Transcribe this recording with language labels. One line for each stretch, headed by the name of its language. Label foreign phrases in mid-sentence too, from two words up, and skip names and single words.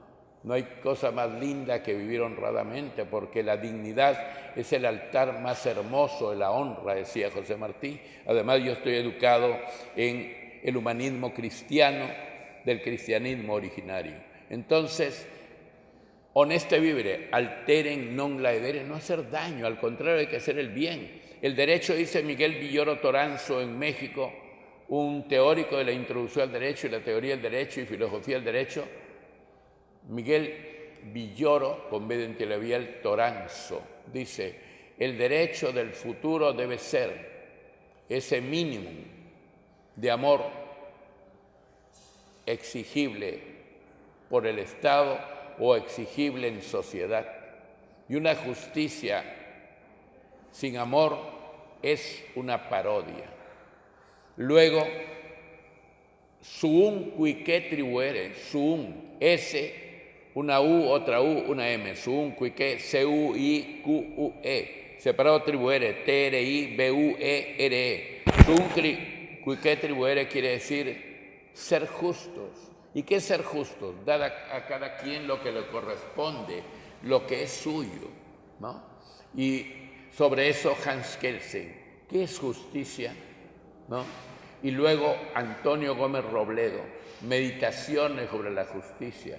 Spanish: No hay cosa más linda que vivir honradamente, porque la dignidad es el altar más hermoso de la honra, decía José Martí. Además, yo estoy educado en el humanismo cristiano, del cristianismo originario. Entonces,
Latin: honeste vivere, alteren non laedere,
Spanish: no hacer daño, al contrario, hay que hacer el bien. El derecho, dice Miguel Villoro Toranzo en México, un teórico de la introducción al derecho y la teoría del derecho y filosofía del derecho, Miguel Villoro, con B de Antilabial Toranzo, dice: el derecho del futuro debe ser ese mínimo de amor exigible por el Estado o exigible en sociedad. Y una justicia sin amor es una parodia. Luego,
Latin: suum quique tribuere, suum,
Spanish: S, una U, otra U, una M,
Latin: suum quique,
Spanish: C-U-I-Q-U-E, separado tribuere, T-R-I-B-U-E-R-E.
Latin: Suum quique tribuere
Spanish: quiere decir ser justos. ¿Y qué es ser justos? Dar a cada quien lo que le corresponde, lo que es suyo, ¿no? Y sobre eso Hans Kelsen, ¿qué es justicia? ¿No? Y luego Antonio Gómez Robledo, Meditaciones sobre la justicia.